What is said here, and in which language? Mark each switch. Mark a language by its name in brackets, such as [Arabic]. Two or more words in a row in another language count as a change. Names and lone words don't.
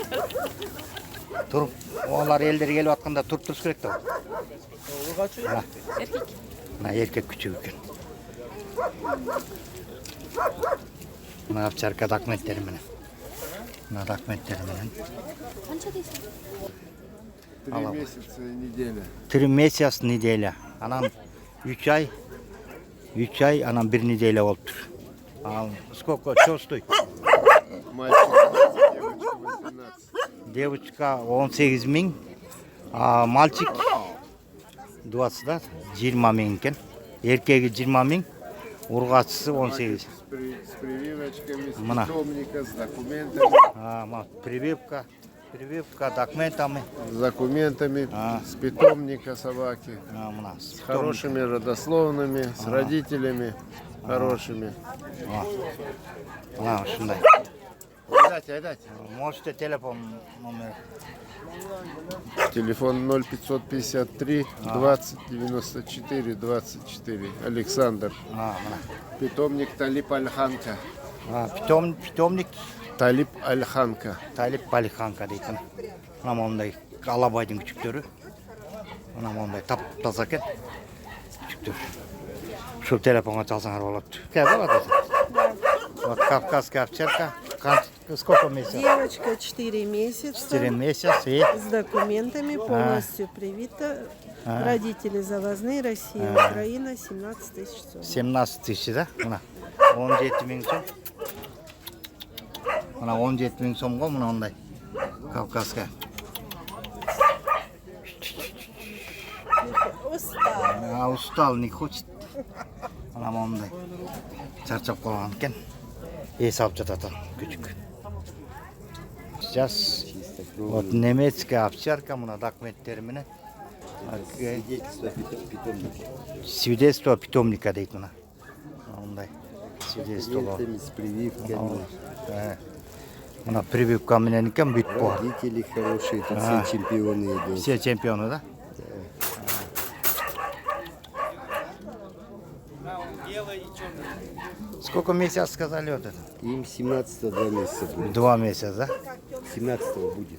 [Kyrgyz] Туруп, олар элдер келип атканда туруп туруш керек да. Эркек. Мына эркек күчү экен. Мына овчарка документтери менен. Мына документтери менен. Канча дейсиң? [Russian] 3 месяца и неделя. 3 месяц неделя. [Kyrgyz] Анан 3 ай. 3 ай, анан 1 неделя болуптур. [Russian] Сколько? Что стоит? Мальчик 18, Девочка 18 миң. Мальчик 20, да? [Kyrgyz] 20 миң экен. Эркеги 20 миң. Ургачысы 18. [Russian] С прививочками, с [Kyrgyz] Мына. [Russian] питомника, с документами. Прививка, документами. С документами, с питомника собаки. С Хорошими родословными, с родителями хорошими. [Kyrgyz] Ушундай. Айдать. [Russian] Можете телефон номер. Телефон 0553 20 94 24. Александр. Питомник Талип Альханка. Питомник Талип Альханка. [Kyrgyz] Талип Альханка дейтін. Мына мондай алабайдың күчүктөрү. Мына мондай таптаза экен. Күчүктөр. Ушул телефонга чалсаңар болот. [Russian] Кәдә вот это. Вот кавказская овчарка. Сколько месяцев? Девочка 4 месяца. 4 месяца и С документами, полностью привита. Родители завозные, Россия, Украина, 17 тысяч сом. 17 тысяч, [Kyrgyz] да? Мына 17 миң сом. Мына 17 миң сомго мына ондай. [Russian] Кавказская. Устал, не хочет. [Kyrgyz] Мына мондай. Чарчап калган экен. Эс алып жатат күчүк. [Russian] Сейчас вот немецкая овчарка, [Kyrgyz] мына документтери менен. [Russian] Свидетельство питомника [Kyrgyz] дейт мына. Мындай свидетельство. Мына прививка менен экен бүт бо. [Russian] Родители хорошие, тут все чемпионы идут. Все чемпионы, да? Сколько месяцев сказали вот это? Им 17 2 месяца будет. 2 месяца, да? 17 будет.